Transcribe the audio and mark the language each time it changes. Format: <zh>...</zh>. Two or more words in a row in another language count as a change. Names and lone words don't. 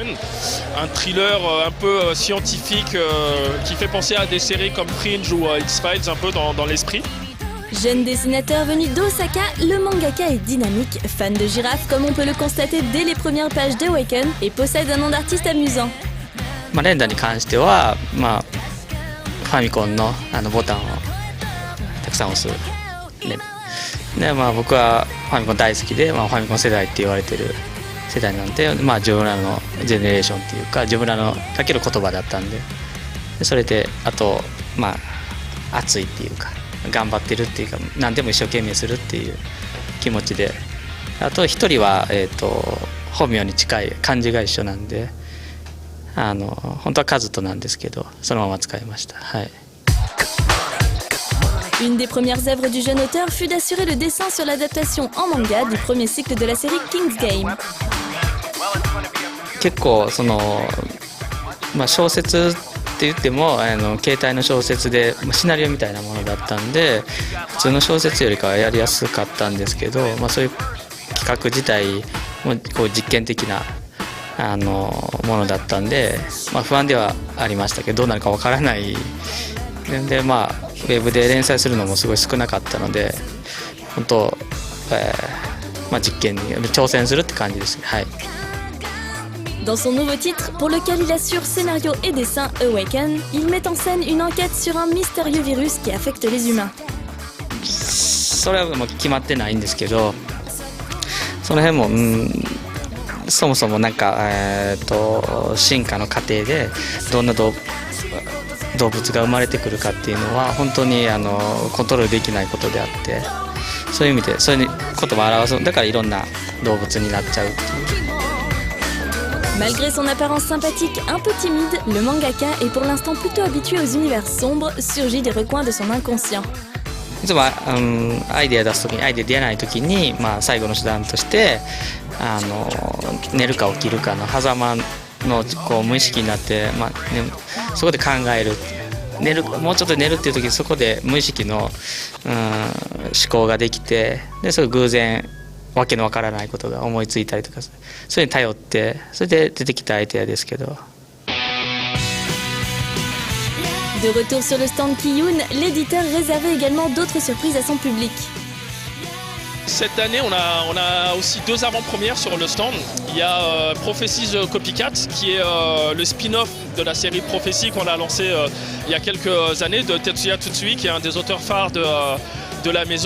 <fr>Un thriller un peu scientifique qui fait penser à des séries comme Fringe ou X-Files un peu dans l'esprit. Jeune dessinateur venu d'Osaka, le mangaka est dynamique, fan de girafes comme on peut le constater dès les premières pages d'Awaken et possède un nom d'artiste amusant.</fr> <ja>連打に関しては、ファミコンのボタンをたくさん押す、ね。で僕はファミコン大好きで、ファミコン世代って言われてる世代なんで、自分らのジェネレーションっていうか自分らのかける言葉だったんで、それであと熱いっていうか頑張ってるっていうか何でも一生懸命するっていう気持ちで、あと一人は本名に近い漢字が一緒なんで、本当はカズトなんですけどそのまま使いました。はい。</ja> <fr>Une des premières œuvres du jeune auteur fut d'assurer le dessin sur l'adaptation en manga du premier cycle de la série King's Game.</fr> <ja>結構小説って言っても携帯の小説でシナリオみたいなものだったんで、普通の小説よりかはやりやすかったんですけど、そういう企画自体もこう実験的なものだったんで、不安ではありましたけど、どうなるかわからないで、ウェブで連載するのもすごい少なかったので、本当、実験に挑戦するって感じですね。はい。</ja> <fr>Dans son nouveau titre, pour lequel il assure scénario et dessin Awaken, il met en scène une enquête sur un mystérieux virus qui affecte les humains.</fr> <ja>それはもう決まってないんですけど、その辺もそもそも進化の過程でどんな動物が生まれてくるかっていうのは本当にコントロールできないことであって、そういう意味でそういうことも表す、だからいろんな動物になっちゃうっていう。</ja> <fr>Malgré son apparence sympathique un peu timide, le mangaka est pour l'instant plutôt habitué aux univers sombres, surgis des recoins de son inconscient.</fr> <ja>いつも、アイデア出す時にアイデア出ない時に、最後の手段として寝るか起きるかの狭間のこう無意識になって、そこで考えるもうちょっと寝るっていう時にそこで無意識の、思考ができてでそれ偶然わけのわからないことが思いついたりとかそれに頼ってそれで出てきたアイデアですけど。</ja> <fr>De retour sur le stand Kiyun, l'éditeur réservait également d'autres surprises à son public. Cette année, on a aussi 2 avant-premières sur le stand. Il y a Prophecies Copycat, qui est le spin-off de la série Prophecy qu'on a lancé il y a quelques années, de Tetsuya Tsutsui, qui est un des auteurs phares de la maison.</fr>